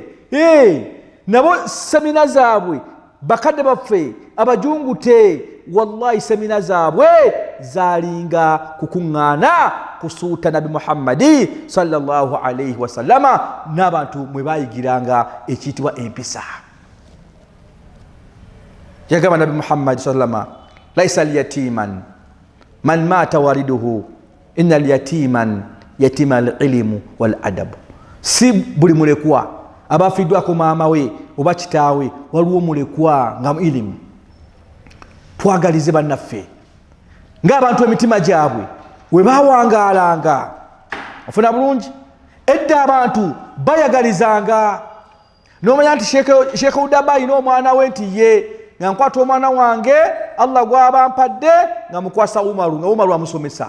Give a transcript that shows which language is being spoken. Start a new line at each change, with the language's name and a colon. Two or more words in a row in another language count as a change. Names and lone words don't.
Ganda: Nabo semina zaabwe bakadde baffe abajungute, wallahi semina zaabwe zalinga kukuŋŋaana kusuuta Nabi Muhammadi
Arabic: صلى الله عليه وسلم
Ganda: n'abantu mwe bayigiranga ekiyitibwa empisa. Yagamba Nabi Muhammadi sallama,
Arabic: ليس اليتيم من مات والده إنما اليتيم يتيم العلم والأدب.
Ganda: Si buli mulekwa abafiddwako maama we oba kitaawe, waliwo mulekwa nga mu ilimu. Twagalize bannaffe ng'abantu emitima gyabwe we bawangaalanga. Ofuna bulungi? Edda abantu bayagalizanga. N'omanya nti Sheikh Udaba alina omwana we nti ye nga nkwata omwana wange Allah gwaba mpadde nga mukwasa Umaru, nga Umaru amusomesa.